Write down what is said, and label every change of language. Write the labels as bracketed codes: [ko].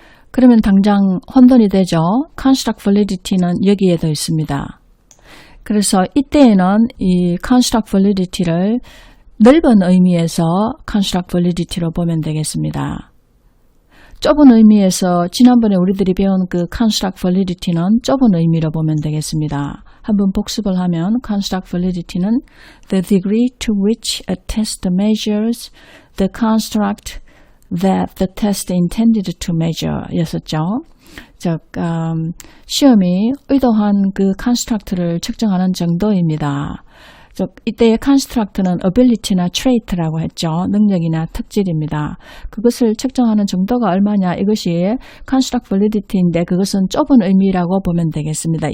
[ko] 그러면 당장 혼돈이 되죠. construct validity는 여기에도 있습니다. 그래서 이때에는 이 construct validity를 넓은 의미에서 construct validity로 보면 되겠습니다. 좁은 의미에서 지난번에 우리들이 배운 그 construct validity는 좁은 의미로 보면 되겠습니다. 한번 복습을 하면 [en] construct validity는 the degree to which a test measures the construct that the test intended to measure [ko] 였었죠. 즉 시험이 의도한 그 construct를 측정하는 정도입니다. 즉 이때의 construct는 ability나 trait라고 했죠. 능력이나 특질입니다. 그것을 측정하는 정도가 얼마냐 이것이 construct validity인데 그것은 좁은 의미라고 보면 되겠습니다.